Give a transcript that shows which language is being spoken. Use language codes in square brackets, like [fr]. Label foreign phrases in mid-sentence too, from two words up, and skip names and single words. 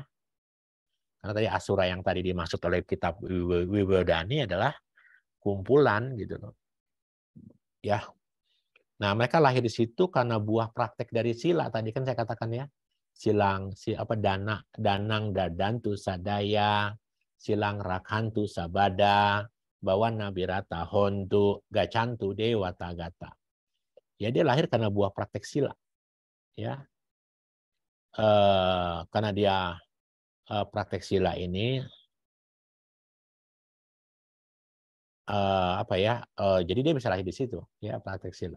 [id] Karena tadi Asura yang tadi dimaksud oleh kitab Wiwedani adalah kumpulan gitu loh. Ya. Nah, mereka lahir di situ karena buah praktek dari sila tadi kan saya katakan ya. [pi] Silang danang dadantu sadaya, silang rakhantu sabada, bawana birata hontu gacantu dewa tagata. [id] Ya dia lahir karena buah praktek sila. Ya. Karena dia praktek sila ini jadi dia bisa lahir di situ ya praktek sila.